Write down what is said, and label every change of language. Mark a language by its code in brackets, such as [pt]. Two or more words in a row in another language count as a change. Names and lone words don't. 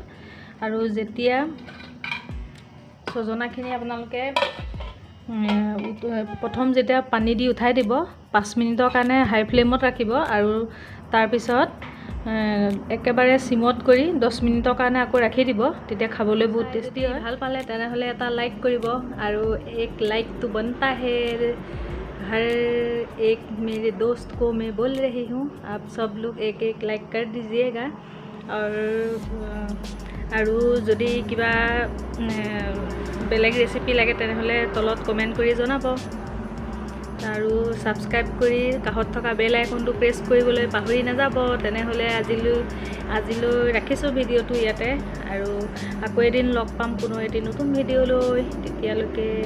[as] আৰু যেতিয়া সজনাখিনি আপোনালোকে প্ৰথম যেতিয়া পানী দি উঠাই দিব 5 মিনিটৰ কাৰণে হাই ফ্লেমত ৰাখিব, আৰু তাৰপিছত একেবাৰে চিমত কৰি 10 মিনিটৰ কাৰণে আকৌ ৰাখি দিব, তেতিয়া খাবলৈ বহুত টেষ্টি হয়। ভাল পালে তেনেহ'লে এটা লাইক কৰিব, আৰু এক লাইকটো [hi] बनता है। हर एक मेरे दोस्त को मैं बोल रही हूँ, आप सब लोग एक एक लाइक कर दीजिएगा। [as] আৰু যদি কিবা বেলেগ ৰেচিপি লাগে তেনেহ'লে তলত কমেণ্ট কৰি জনাব, আৰু ছাবস্ক্ৰাইব কৰি কাষত থকা বেল আইকনটো প্ৰেছ কৰিবলৈ পাহৰি নাযাব। তেনেহ'লে আজিলৈ ৰাখিছোঁ ভিডিঅ'টো ইয়াতে, আৰু আকৌ এদিন লগ পাম কোনো এটি নতুন ভিডিঅ'লৈ।